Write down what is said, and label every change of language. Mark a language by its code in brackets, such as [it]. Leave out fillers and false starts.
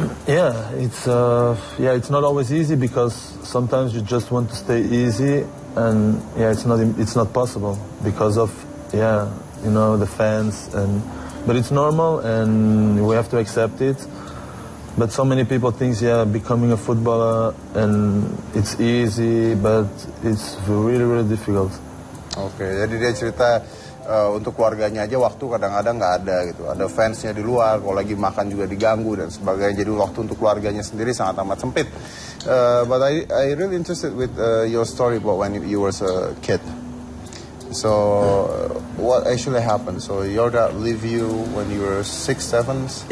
[en] Yeah, it's not always easy because sometimes you just want to stay easy, and it's not possible because of the fans but it's normal and we have to accept it. But so many people think becoming a footballer and it's easy, but it's really really difficult. [id] Oke, jadi dia cerita untuk keluarganya aja waktu kadang-kadang nggak ada gitu. Ada fansnya di luar, kalau lagi makan juga diganggu dan sebagainya. Jadi waktu untuk keluarganya sendiri sangat amat sempit. [en] But I really interested with your story about when you was a kid. So what actually happened? So your dad leave you when you were 6, 7?